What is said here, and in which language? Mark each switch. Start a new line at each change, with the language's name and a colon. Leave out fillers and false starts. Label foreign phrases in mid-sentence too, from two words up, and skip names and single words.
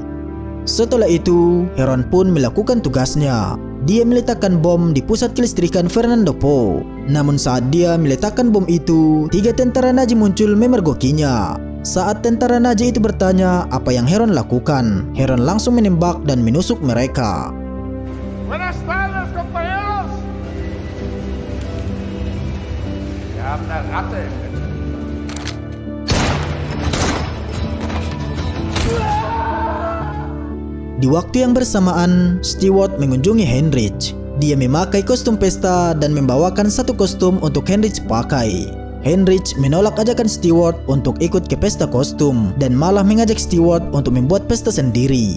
Indonesian: Setelah itu, Heron pun melakukan tugasnya. Dia meletakkan bom di pusat kelistrikan Fernando Po. Namun saat dia meletakkan bom itu, 3 tentara Nazi muncul memergokinya. Saat tentara Nazi itu bertanya apa yang Heron lakukan, Heron langsung menembak dan menusuk mereka.
Spanish: Buenas tardes, compañeros!
German: Wir haben eine Ratte im Bett.
Indonesian: Di waktu yang bersamaan, Stewart mengunjungi Heinrich. Dia memakai kostum pesta dan membawakan 1 kostum untuk Heinrich pakai. Heinrich menolak ajakan Stewart untuk ikut ke pesta kostum dan malah mengajak Stewart untuk membuat pesta sendiri.